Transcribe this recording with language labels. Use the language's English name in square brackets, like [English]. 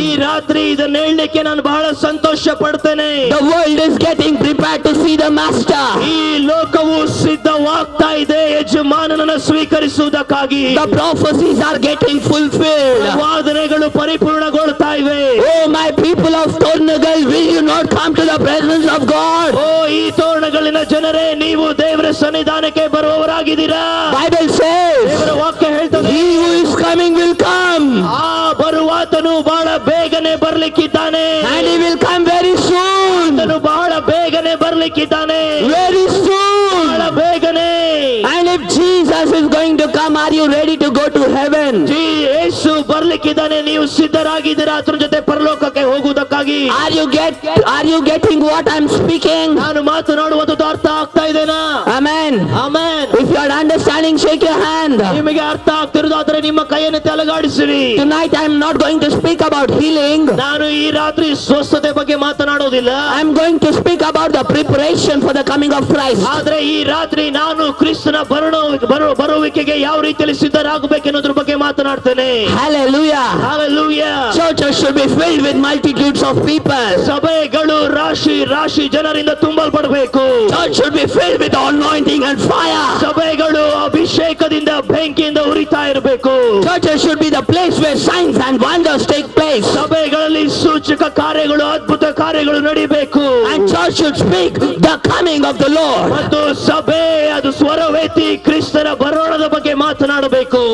[Kannada] ಈ ರಾತ್ರಿ ಇದನ್ನ ಹೇಳಲಿಕ್ಕೆ ನಾನು ಬಹಳ ಸಂತೋಷ ಪಡ್ತೇನೆ. [English] The world is getting prepared to see the master. [Kannada] ಈ ಲೋಕವು ಸಿದ್ಧವಾಗ್ತಾ ಇದೆ ಯಜಮಾನನನ್ನು ಸ್ವೀಕರಿಸುವುದಕ್ಕಾಗಿ. [English] The prophecies are getting fulfilled. [Kannada] ವಾದನೆಗಳು ಪರಿಪೂರ್ಣಗೊಳ್ತಾ ಇವೆ. [English] Oh my people of Tornagal, will you not come to the presence of God? [Kannada] ಓ ಈ ತೋರಣಗಳಿನ ಜನರೇ, ನೀವು ದೇವರ ಸನ್ನಿಧಾನಕ್ಕೆ ಬರುವವರಾಗಿದ್ದೀರಾ? [English] Bible says, [Kannada] ದೇವರ ವಾಕ್ಯ ಹೇಳ್ತದೆ, [English] he who is coming will come. [Kannada] ಆ ಬರುವಾತನು ಬಹಳ ಬೇಗನೆ ಬರ್ಲಿಕ್ಕಿದ್ದಾನೆ. [English] And he will come very soon. [Kannada] ಆತನು ಬಹಳ ಬೇಗನೆ ಬರ್ಲಿಕ್ಕಿದ್ದಾನೆ. [English] Very soon. [Kannada] ಬಹಳ ಬೇಗನೆ. [English] And if Jesus is going to come, are you ready to go to heaven? [Kannada] ಯೇಸು ಬರ್ಲಿಕ್ಕಿದ್ದಾನೆ, ನೀವು ಸಿದ್ಧರಾಗಿದ್ದೀರಾ ಅದ್ರ ಜೊತೆ ಪರಲೋಕಕ್ಕೆ ಹೋಗುವುದಕ್ಕಾಗಿ? [English] Are you getting what I'm speaking? [Kannada] ನಾನು ಮಾತನಾಡುವುದು ಅರ್ಥ ಆಗ್ತಾ ಇದೆನಾ? [English] Amen. [Kannada] Amen. [English] If you are understanding, shake your hand. [Kannada] ನಿಮಗೆ ಅರ್ಥ ಆಗ್ತಿರೋದಾದ್ರೆ ನಿಮ್ಮ ಕೈಯನ್ನು ತೆಲಗಾಡಿಸಿರಿ. [English] Tonight I am not going to speak about healing. [Kannada] ನಾನು ಈ ರಾತ್ರಿ ಸ್ವಸ್ಥತೆ ಬಗ್ಗೆ ಮಾತನಾಡೋದಿಲ್ಲ. [English] I am going to speak about the preparation for the coming of Christ. [Kannada] ಆದ್ರೆ ಈ ರಾತ್ರಿ ನಾನು ಕ್ರಿಸ್ತನ ಬರುವಿಕೆಗೆ ಯಾವ ರೀತಿಯಲ್ಲಿ ಸಿದ್ಧರಾಗಬೇಕೆನ್ನೋದ್ರ ಬಗ್ಗೆ ಮಾತನಾಡ್ತೇನೆ. [English] Hallelujah. Hallelujah. Churches should be filled with multitudes of people. [Kannada] ಸಭೆಗಳು ರಾಶಿ ಜನರಿಂದ ತುಂಬಲ್ಪಡಬೇಕು. [English] Church should be filled with anointing and fire. [Kannada] ಸಭೆಗಳು ಅಭಿಷೇಕದಿಂದ ಬೆಂಕಿಯಿಂದ ಉರಿತಾ ಇರಬೇಕು. [English] Churches should be the place where signs and wonders take place. [Kannada] ಸಭೆಗಳಲ್ಲಿ ಸೂಚಕ ಕಾರ್ಯಗಳು, ಅದ್ಭುತ ಕಾರ್ಯಗಳು ನಡೀಬೇಕು. [English] And church should speak the coming of the Lord. [Kannada] ಮತ್ತು ಸಭೆ ಅದು ಸ್ವರವೇತಿ ಕ್ರಿಸ್ತನ ಬರೋಣದ ಬಗ್ಗೆ ಮಾತನಾಡಬೇಕು.